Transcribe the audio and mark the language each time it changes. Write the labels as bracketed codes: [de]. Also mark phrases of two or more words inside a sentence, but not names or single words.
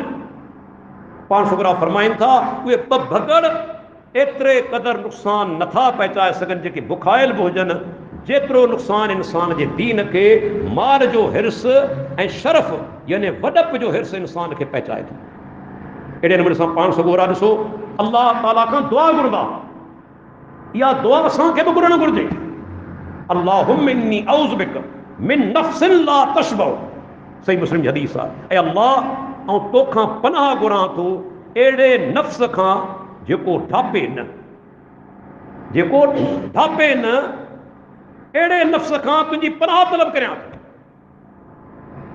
[sd] पाण सुगरा फरमाइनि था उहे ॿ भगड़ एतिरे क़दुरु नुक़सानु नथा पहुचाए सघनि जेके बुखायल बि हुजनि जेतिरो नुक़सानु इंसान जे दीन खे माल जो हिर्स ऐं शरफ़ यानी वॾप जो हिर्स इंसान खे पहुचाए थो। अहिड़े नमूने सां पाण सुगोरा ॾिसो अल्लाह ताला खां दुआ घुरंदा, इहा दुआ असांखे बि घुरणु घुरिजे। [ar] اللهم إني أعوذ بك من نفس لا تشبع, [sd] सही मुस्लिम जी हदीस आहे, ऐं अल्लाह ऐं तोखां पनाह घुरां थो अहिड़े नफ़्स खां जेको ढापे न, जेको ढापे न, अहिड़े नफ़्स खां तुंहिंजी पनाह तलब करियां थो।